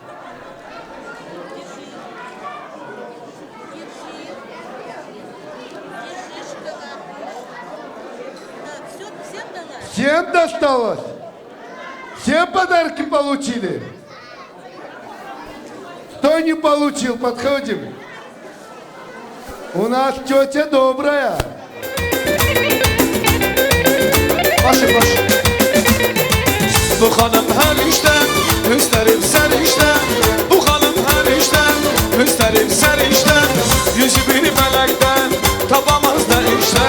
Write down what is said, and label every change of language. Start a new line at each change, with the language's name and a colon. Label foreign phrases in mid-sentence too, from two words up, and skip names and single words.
Russian: Всем досталось? Все подарки получили? Кто не получил, подходим. У нас тетя добрая.
Turkish: Başı. Bu hanım her işte, gösterip ser işte. Bu hanım her işte, gösterip ser işte. Yüzü bir melekten, tapamaz da işte.